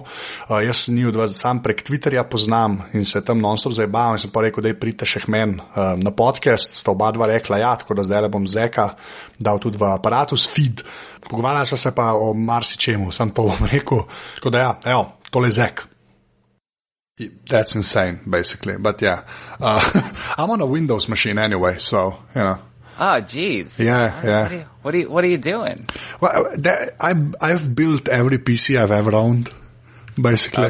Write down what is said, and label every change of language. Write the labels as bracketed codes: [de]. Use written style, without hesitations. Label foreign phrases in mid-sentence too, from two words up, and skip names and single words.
[sl] Jaz njih dva sam prek Twitterja poznam in se tam non-stop zajebavam in sem pa rekel, da je pridite še k meni na podcast, sta oba dva rekla ja, tako da zdaj le bom Zaca dal tudi v Aparatus feed. Pogovarjala sva se pa o marsičemu, sam to bom rekel. Tako da ja, evo, tole je Zac. [en] That's insane, basically, but yeah. I'm on a Windows machine anyway, so, you know. Oh, geez. Yeah. What are you doing? Well, I've built every PC I've ever owned, basically.